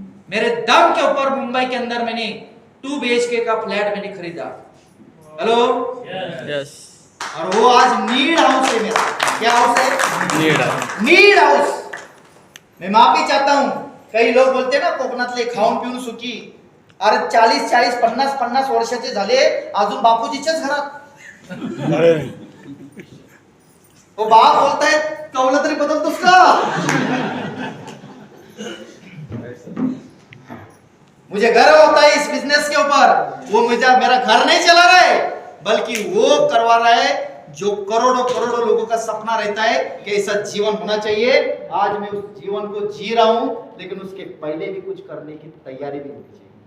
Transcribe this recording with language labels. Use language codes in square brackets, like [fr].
[hi] मेरे दम के ऊपर मुंबई के अंदर मैंने 2 BHK का फ्लैट मैंने खरीदा। [en] hello yes [hi] और वो आज नीड हाउस है मेरा। क्या हाउस है? Need house. मैं माफी चाहता हूं, कई लोग बोलते ना [mr] कोकणातले खाऊन पिऊन सुखी। अरे 40 50 वर्षाचे झाले अजून बापूजीच्याच घरात। वो बाप बोलताय कवलं तरी बदलतोस का? [hi] मुझे गर्व होता है इस बिजनेस के ऊपर। वो मेरा घर नहीं चला रहा है, बल्कि वो करवा रहा है जो करोड़ों लोगों का सपना रहता है कि ऐसा जीवन होना चाहिए। आज मैं उस जीवन को जी रहा हूं, लेकिन उसके पहले भी कुछ करने की तैयारी भी होनी चाहिए।